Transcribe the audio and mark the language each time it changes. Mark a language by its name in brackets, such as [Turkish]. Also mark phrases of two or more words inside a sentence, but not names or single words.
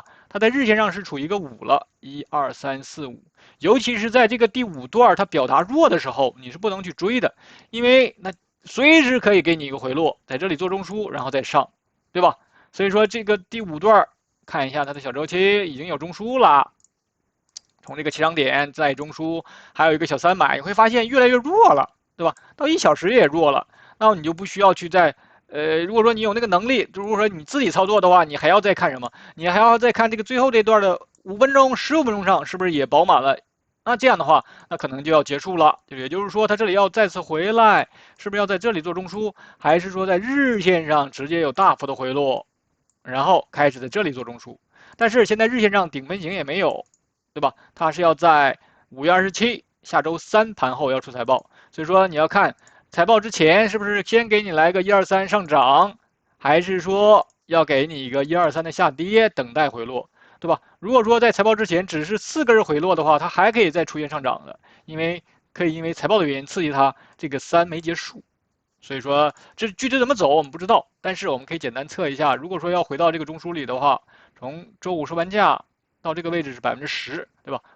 [Chinese] 它在日線上是處於一個5了，1、2、3、4、5，尤其是在這個第5段它表達弱的時候，你是不能去追的，因為那隨時可以給你一個回落，在這裡做中樞，然後再上，對吧？所以說這個第5段看一下它的小週期已經有中樞了，從這個起漲點再中樞，還有一個小300，你會發現越來越弱了，對吧？到1小時也弱了，那你就不需要去再如果說你有那個能力，如果說你自己操作的話，你還要再看什麼？你還要再看這個最後這段的5分鐘、15分鐘上是不是也飽滿了？那這樣的話，那可能就要結束了。也就是說，它這裡要再次回來，是不是要在這裡做中樞，還是說在日線上直接有大幅的回落，然後開始在這裡做中樞？但是現在日線上頂分型也沒有，對吧？它是要在5月27下周3 盤後要出財報，所以說你要看財報之前是不是先給你來個1、2、3上漲，還是說要給你一個1、2、3的下跌，等待回落？對吧？如果說在財報之前只是4根回落的話，它還可以再出現上漲的，因為財報的原因刺激它這個3沒結束，所以說這具體怎麼走我們不知道，但是我們可以簡單測一下，如果說要回到這個中樞裡的話，從周五收盤價到這個位置是10%，對吧？